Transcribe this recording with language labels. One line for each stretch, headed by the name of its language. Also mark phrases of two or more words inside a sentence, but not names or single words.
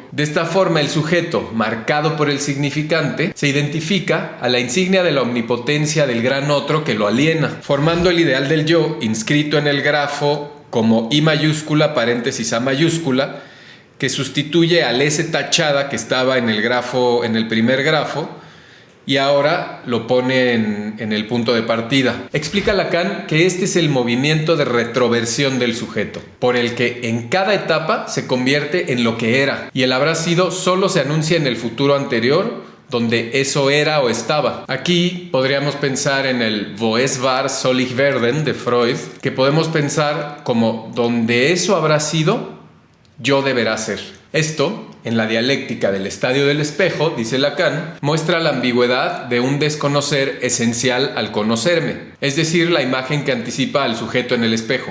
Spanish: De esta forma, el sujeto, marcado por el significante, se identifica a la insignia de la omnipotencia del gran otro que lo aliena, formando el ideal del yo inscrito en el grafo como I mayúscula paréntesis A mayúscula, que sustituye al S tachada que estaba en el grafo, en el primer grafo, y ahora lo pone en el punto de partida. Explica Lacan que este es el movimiento de retroversión del sujeto, por el que en cada etapa se convierte en lo que era, y el habrá sido solo se anuncia en el futuro anterior, donde eso era o estaba. Aquí podríamos pensar en el
German: Wo es war, soll ich werden
Spanish: de Freud, que podemos pensar como donde eso habrá sido, yo deberá ser. Esto, en la dialéctica del estadio del espejo, dice Lacan, muestra la ambigüedad de un desconocer esencial al conocerme, es decir, la imagen que anticipa al sujeto en el espejo.